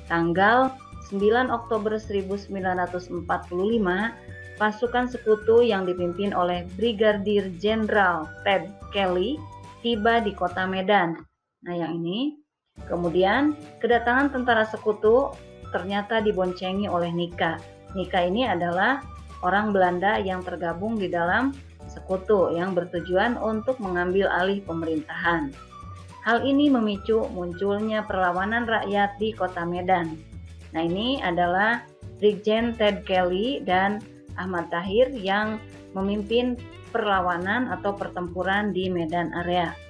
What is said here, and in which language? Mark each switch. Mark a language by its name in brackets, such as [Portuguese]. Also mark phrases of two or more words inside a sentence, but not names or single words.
[Indonesian] Tanggal 9 Oktober 1945, pasukan sekutu yang dipimpin oleh Brigadir Jenderal Ted Kelly tiba di kota Medan. Nah, yang ini. Kemudian, kedatangan tentara sekutu ternyata diboncengi oleh Nika. Nika ini adalah orang Belanda yang tergabung di dalam sekutu yang bertujuan untuk mengambil alih pemerintahan. Hal ini memicu munculnya perlawanan rakyat di kota Medan. Nah, ini adalah Brigjen Ted Kelly dan Ahmad Tahir yang memimpin perlawanan atau pertempuran di Medan area.